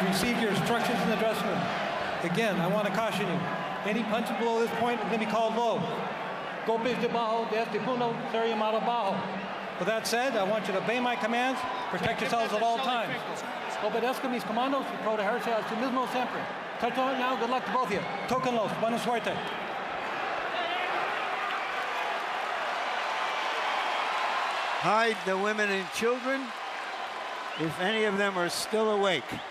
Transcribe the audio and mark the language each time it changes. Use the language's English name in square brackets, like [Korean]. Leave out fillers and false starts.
[English] You received your instructions in the dressing room. Again, I want to caution you. Any punches below this point are going to be called low. [Spanish] Golpes de bajo, de este punto, ser llamado bajo. [English] With that said, I want you to obey my commands, protect yourselves at all times. [Spanish] Obedezca mis comandos y protegerse a sí mismo siempre. [English] Touch on it now, good luck to both of you. [Spanish] Tóquenlos, buena suerte. [English] Hide the women and children, if any of them are still awake.